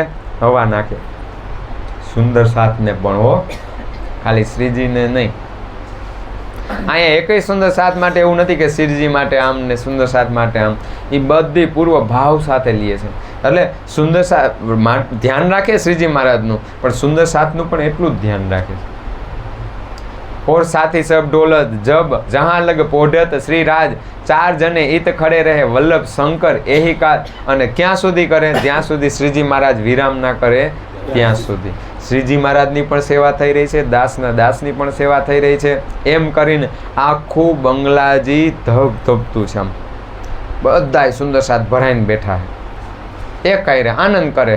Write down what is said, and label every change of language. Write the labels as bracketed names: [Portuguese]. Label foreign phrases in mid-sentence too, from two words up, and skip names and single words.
[Gujarati] હવા નાખે. સુંદર સાથને પણ હો, ખાલી શ્રીજીને નહીં. અહીંયા એકય સુંદર સાથ માટે એવું નથી કે શ્રીજી માટે આમ ને સુંદર સાથ માટે આમ, એ બધી પૂર્વ ભાવ સાથે લે છે. એટલે સુંદર સાથ ધ્યાન રાખે શ્રીજી મહારાજનું, પણ સુંદર સાથનું પણ એટલું જ ધ્યાન રાખે છે. [Hindi] और साथी सब ढोलत जब जहाँ लग पोढ़त श्री राज, चार जने इत खड़े रहे वल्लभ शंकर एही काल. [Gujarati] અને ક્યાં સુધી કરે? જ્યાં સુધી શ્રીજી મહારાજ વિરામ ના કરે ત્યાં સુધી. શ્રીજી મહારાજની પણ સેવા થઈ રહી છે, દાસના દાસની પણ સેવા થઈ રહી છે. એમ કરીને આખું બંગલાજી ધબધબતું છે. આમ બધાય સુંદર સાથ ભરાઈને બેઠા છે, એક કાંઈ આનંદ કરે.